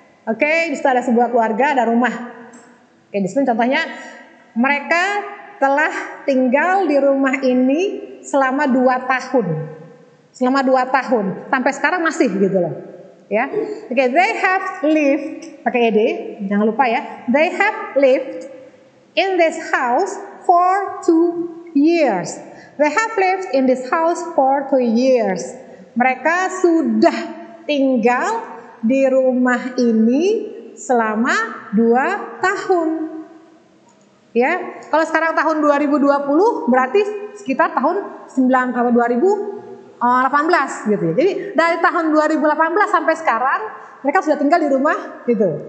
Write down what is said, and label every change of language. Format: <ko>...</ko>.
<id>Oke, di situ ada sebuah keluarga, ada rumah. Oke, di sini contohnya mereka telah tinggal di rumah ini selama 2 tahun. Selama 2 tahun, sampai sekarang masih gitu loh. Ya. Oke,</id> <en>they have lived,</en> <id>pakai ed, jangan lupa ya.</id> <en>They have lived in this house for 2 years. They have lived in this house for 2 years.</en> <id>Mereka sudah tinggal di rumah ini selama 2 tahun. Ya, kalau sekarang tahun 2020 berarti sekitar tahun 2018 gitu ya. Jadi dari tahun 2018 sampai sekarang mereka sudah tinggal di rumah gitu.</id>